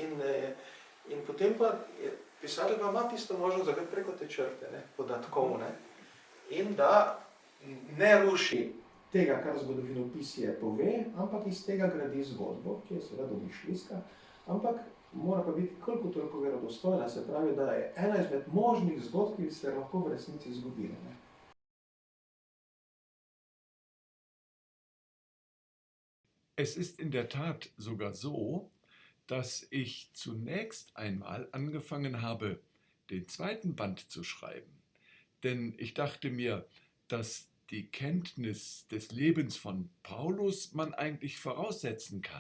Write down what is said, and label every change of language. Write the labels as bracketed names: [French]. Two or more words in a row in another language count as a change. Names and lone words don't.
[Slovenian] In potem pa pisatelj pa ima tisto možnost, da gre preko te črte, podatkov, in da ne ruši tega, kar zgodovinopisje pove, ampak iz tega gradi zgodbo, ki je seveda domišljijska, ampak mora pa biti koliko toliko verodostojna, se pravi, da je ena izmed možnih zgodb, ki se lahko v resnici zgodile. [German] Es ist in der Tat sogar so, dass ich zunächst einmal angefangen habe, den zweiten Band zu schreiben. Denn ich dachte mir, dass die Kenntnis des Lebens von Paulus man eigentlich voraussetzen kann.